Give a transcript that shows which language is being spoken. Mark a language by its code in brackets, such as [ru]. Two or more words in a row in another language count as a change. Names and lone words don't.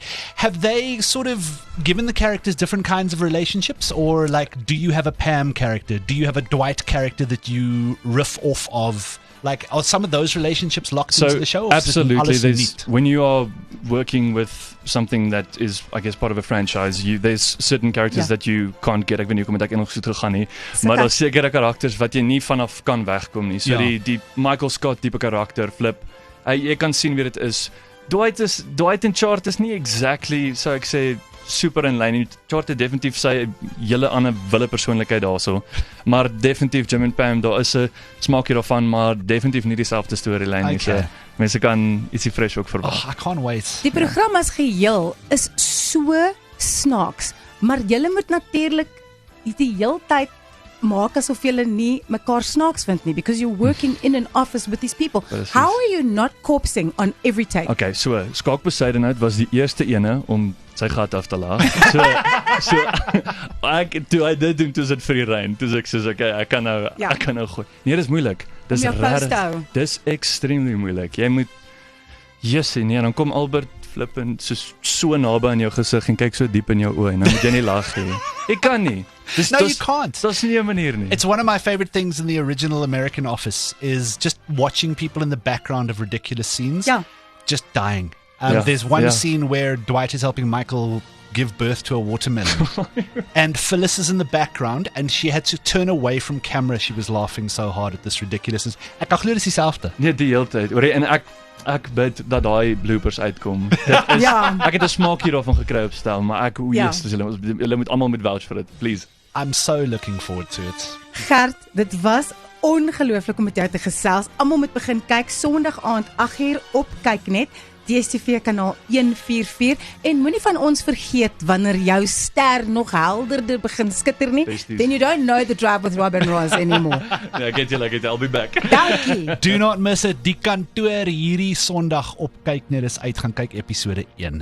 [en] Have they sort of given the characters different kinds of relationships, or like, do you have a Pam character? Do you have a Dwight character that you riff off of? Like, are some of those relationships locked into the show? Or is it absolutely. [af] alles [en] There's, neat? when you are working with something that is, I guess, part of a franchise, there's certain characters [af] Ja. [en] that you can't get. [af] Ek weet nie hoekom ek nog so toe gaan nie, So maar kan- daar's sekere karakters wat jy nie vanaf kan wegkom nie. So Ja. die Michael Scott tipe karakter, Flip, jy kan sien wie dit is. Dwight en Chart is nie exactly, sou ek sê, super in lyn nie. Chart het definitief sy hele ander wille persoonlikheid daarso, maar definitief Jim en Pam, daar is 'n smaakie daarvan, maar definitief nie dieselfde storielyn nie. Okay. So mense kan ietsie fresh ook verwag. [en] Oh, I can't wait. [af] Die program as geheel is so snaaks, maar jy moet natuurlik die heeltyd maak asof julle nie mekaar snaaks vind nie, [en] because you're working in an office with these people. [af] Precies. [en] How are you not corpsing on every take? [af] Okay, so Skaak Bezuidenhout was die eerste ene om sy gat af te laag. So toe hy dit doen, toe is dit vir die reën. Toe sê ek soos okay, ek kan nou gooi. Nee, dis moeilik. Dis Om jou vas te hou. Dis extremely moeilik. Jy moet nee, dan kom Albert flip en so naby aan jou gesig en kyk so diep in jou oë en dan moet jy nie lag nie. Ek kan nie. [en] No, you can't. [af] Dis nie 'n manier nie. [en] It's one of my favorite things in the original American Office is just watching people in the background of ridiculous scenes [af] Ja. [en] just dying. Yeah, There's one yeah. scene where Dwight is helping Michael give birth to a watermelon. And Phyllis is in the background and she had to turn away from camera. She was laughing so hard at this ridiculousness. [af] Ek kan glo dis dieselfde. Nee, die hele tyd. En ek bid dat daai bloopers uitkom. Dit is, Ja. Ek het 'n smaakie daarvan gekry op stel, maar ek Ja. Jesus, julle moet almal met vouch vir dit, [en] please. I'm so looking forward to it. [af] Gert, dit was ongelooflik om met jou te gesels. Almal moet begin kyk Sondag aand 8:00 op Kyknet, DStv kanaal 144 en moenie van ons vergeet wanneer jou ster nog helderder begin skitter nie, Besties. [en] then you don't know the Drive with Rob and Roz anymore. [af] Nee, ek het julle, [en] I'll be back. [af] Dankie. [en] Do not miss it. [af] Die kantoor hierdie Sondag op Kyknet is uit, gaan kyk episode 1.